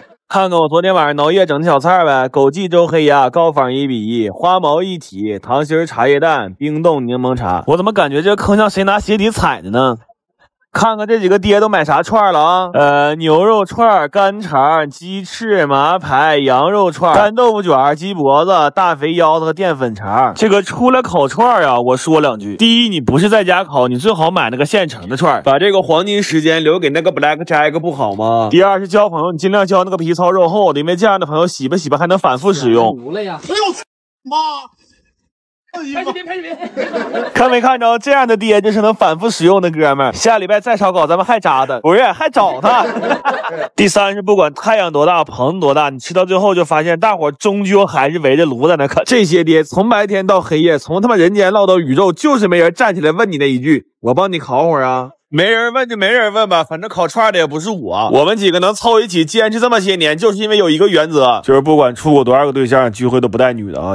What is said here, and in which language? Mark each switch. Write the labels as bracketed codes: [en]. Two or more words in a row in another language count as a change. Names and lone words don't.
[zh] 看看我昨天晚上熬夜整的小菜呗，枸杞粥黑鸭，高仿1比1，花毛一体，糖心茶叶蛋，冰冻檸檬茶。我怎麼感覺這個坑像誰拿鞋底踩的呢？看看這幾個爹都買啥串了啊？牛肉串、干腸、雞翅、麻排、羊肉串、干豆腐卷、雞脖子、大肥腰子和澱粉腸。這個出來烤串啊，我說兩句。第一，你不是在家烤，你最好買那個現成的串，把這個黃金時間留給那個 Black Jack 不好嗎？第二是交朋友，你盡量交那個皮糙肉厚的，因為這樣的朋友洗吧洗吧還能反覆使用。哎呦媽！拍視頻，看沒看着？這樣的爹就是能反覆使用的哥們兒。下禮拜再燒烤，咱們還扎他，不是還找他。第三是不管太陽多大，棚多大，你吃到最後就發現大伙終究還是圍着爐在那啃。這些爹從白天到黑夜，從他媽人間落到宇宙，就是沒人站起來問你那一句：我幫你烤會兒啊。沒人問就沒人問吧，反正烤串的也不是我。我們幾個能湊一起堅持這麼些年，就是因為有一個原則，就是不管處過多少個對象，聚會都不帶女的啊，就是。